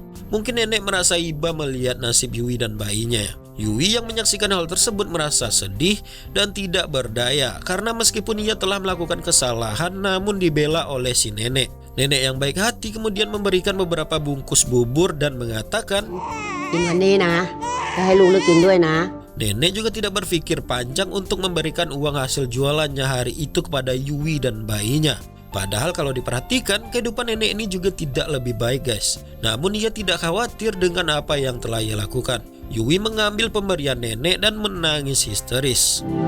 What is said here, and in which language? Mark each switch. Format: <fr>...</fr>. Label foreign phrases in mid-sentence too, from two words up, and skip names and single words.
<id>Mungkin nenek merasa iba melihat nasib Yui dan bayinya. Yui yang menyaksikan hal tersebut merasa sedih dan tidak berdaya karena meskipun ia telah melakukan kesalahan namun dibela oleh si nenek. Nenek yang baik hati kemudian memberikan beberapa bungkus bubur dan mengatakan,</id> <th>กินวันนี้นะจะให้ลูกเลือกกินด้วยนะ</th> <id>Nenek juga tidak berpikir panjang untuk memberikan uang hasil jualannya hari itu kepada Yui dan bayinya. Padahal kalau diperhatikan, kehidupan nenek ini juga tidak lebih baik guys. Namun ia tidak khawatir dengan apa yang telah ia lakukan. Yui mengambil pemberian nenek dan menangis histeris.</id>